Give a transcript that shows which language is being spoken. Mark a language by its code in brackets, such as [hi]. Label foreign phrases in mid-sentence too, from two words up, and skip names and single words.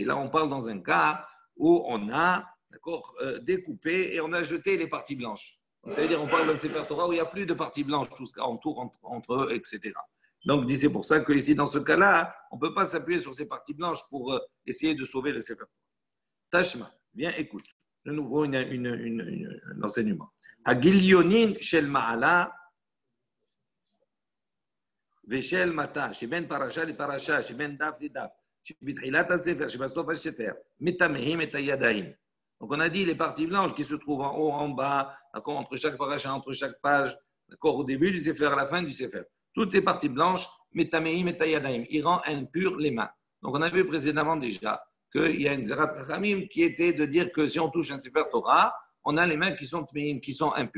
[fr] Là, on parle dans un cas où on a découpé et on a jeté les parties blanches. C'est-à-dire, on parle d'un [he] ספר תורה [fr] où il n'y a plus de parties blanches, tout ce qui entoure entre eux, etc. Donc, c'est pour ça que ici, dans ce cas-là, on ne peut pas s'appuyer sur ces parties blanches pour essayer de sauver le [he] ספר תורה. [fr] Tashma, viens, écoute. De nouveau, un enseignement. [he] הגליונין של מעלה ושל מטה, שבין פרשה לפרשה, שבין דף לדף, שבתחילת הספר, שבסוף הספר, מטמאים את הידיים. [fr] Donc on a dit les parties blanches qui se trouvent en haut, en bas, entre chaque paracha, entre chaque page, au début du sefer, à la fin du sefer. Toutes ces parties blanches, [he] מטמאים את הידיים, [fr] ils rendent impures les mains. Donc on a vu précédemment déjà qu'il y a une [he] גזרת חכמים [fr] qui était de dire que si on touche un [he] ספר תורה, [fr] on a les mains qui sont tmeim, qui sont impures.